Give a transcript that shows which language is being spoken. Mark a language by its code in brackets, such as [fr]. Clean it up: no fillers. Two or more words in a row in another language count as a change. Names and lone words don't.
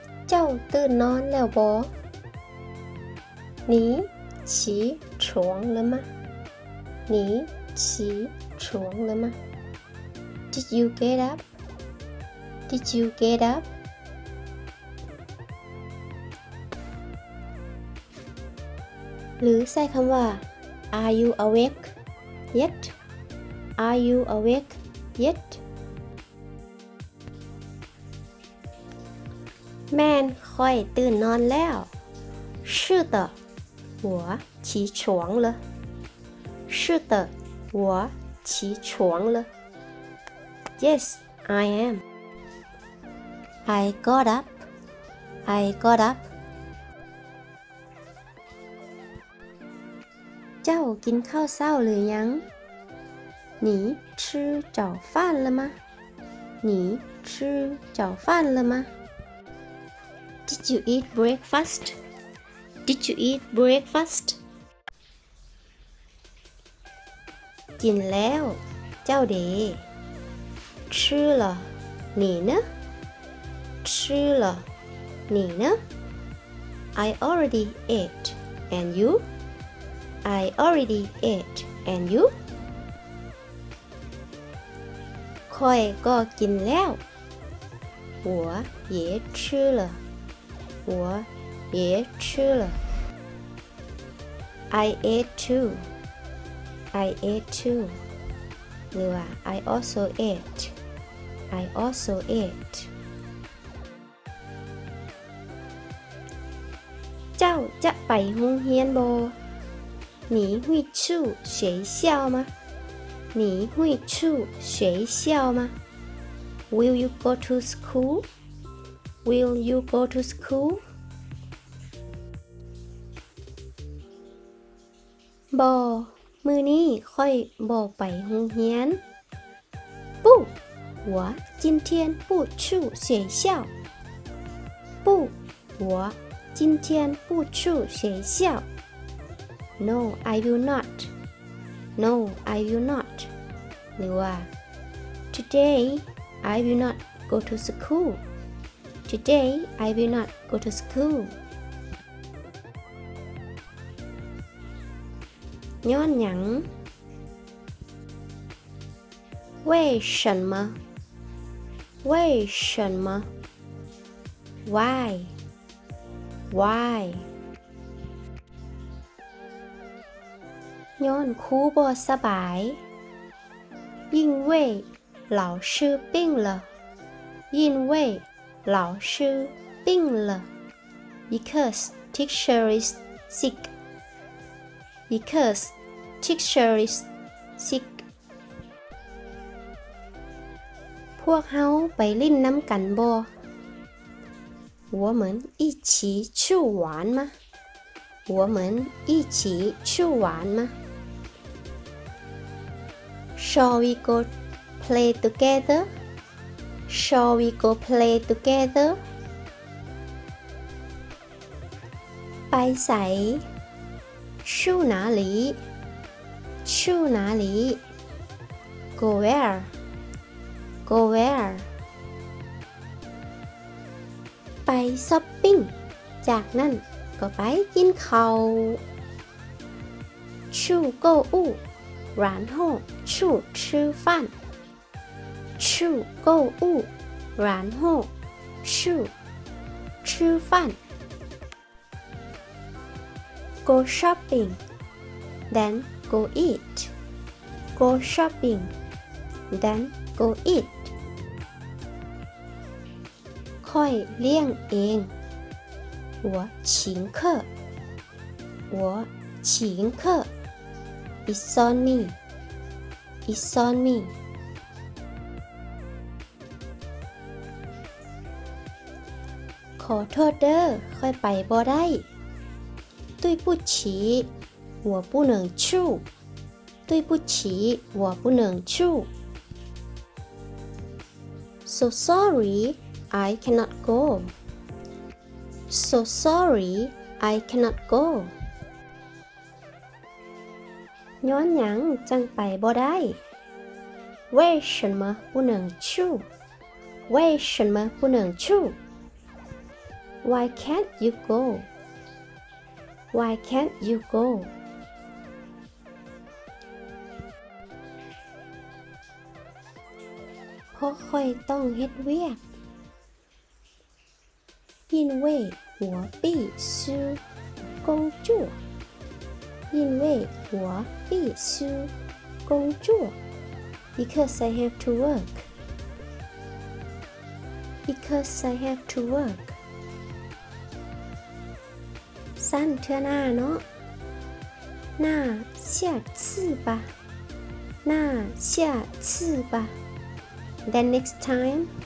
[tts] เจ้าตื่นนอนแล้วบ่ [zh] 你起床了吗你起床了吗 [en] Did you get up Did you get up [tts] หรือใช้คำว่า [en] Are you awake yet Are you awake yet [tts] แม่นค่อยตื่นนอนแล้ว [zh] 是的我起床了是的我起床了 [en] Yes I am I got up I got up [tts] เจ้ากินข้าวเช้าหรือยัง [zh] 你吃早饭了吗你吃早饭了吗 [en] Did you eat breakfast Did you eat breakfast [tts] กินแล้วเจ้าเด [zh] 吃了你呢吃了你呢 [en] I already ate and you I already ate and you [tts] ค่อยก็กินแล้ว [zh] 我也吃了我也吃了 [en] I ate too I ate too [tts] หรือว่า [en] I also ate I also ate [tts] เจ้าจะไปโรงเรียนบ่ [zh] 你会去学校吗你会去学校吗 [en] Will you go to school Will you go to school [tts] บ่มื้อนี้ค่อยบ่ไปโรงเรียน [zh] 不我今天不去学校不我今天不去学校 [en] No I will not No I will not [tts] หรือว่า [en] Today I will not go to school Today I will not go to school [tts] ย้อนหยัง [zh] 为什么为什么 [en] Why Why [tts] ย้อนครูบ่สบาย [zh] 因为老师病了因为老师病了 [en] Because teacher is sick Because teacher is sick [tts] พวกเฮาไปลิ้นน้ำกันบ่ [zh] 我们一起去玩吗我们一起去玩吗 [en] Shall we go play together Shall we go play together [tts] ไปไส [zh] 去哪里去哪里 [en] Go where Go where [tts] ไปช้อปปิ้งจากนั้นก็ไปกินข้าว [zh] 去购物然后去吃饭去购物然后去吃饭 [en] Go shopping then go eat Go shopping then go eat [tts] ค่อยเลี้ยงเอง [zh] 我请客我请客 [en] It's on me It's on me [tts] ขอโทษเด้อค่อยไปบ่ได้ [zh] 对不起我不能去对不起我不能去 [en] So sorry I cannot go So sorry I cannot go [tts] ย้อนหยังจังไปบ่ได้ [zh] 为什么不能去为什么不能去 [en] Why can't you go Why can't you go [tts] เพราะค่อยต้องเฮ็ดเวียก [zh] 因为我必须工作因为我必须工作 [en] because I have to work because I have to work [tts] สั้นเทื่อหน้าเนาะ [zh] 那下次吧那下次吧 [en] then next time